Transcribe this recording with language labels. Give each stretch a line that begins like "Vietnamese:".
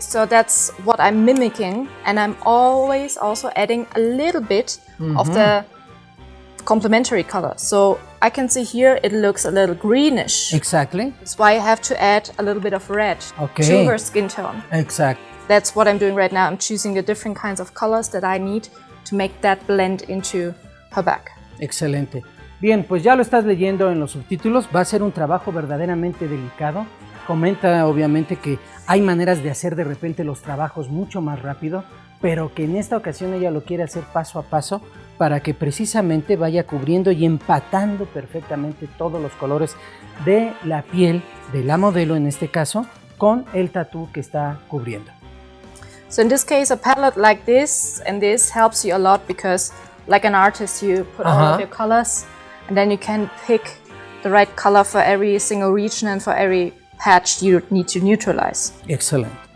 English: So that's what I'm mimicking, and I'm always also adding a little bit of the complementary color. So I can see here it looks a little greenish. Exactly. That's why I have to add a little bit of red to her skin tone. Exactly. That's what I'm doing right now. I'm choosing the different kinds of colors that I need to make that blend into her back.
Spanish: Excelente. Bien, pues ya lo estás leyendo en los subtítulos. Va a ser un trabajo verdaderamente delicado. Comenta obviamente que hay maneras de hacer de repente los trabajos mucho más rápido, pero que en esta ocasión ella lo quiere hacer paso a paso para que precisamente vaya cubriendo y empatando perfectamente todos los colores de la piel de la modelo, en este caso, con el tatú que está cubriendo.
English: So in this case, a palette like this and this helps you a lot, because like an artist, you put all of your colors and then you can pick the right color for every single region and for every patch you need to neutralize. Excellent.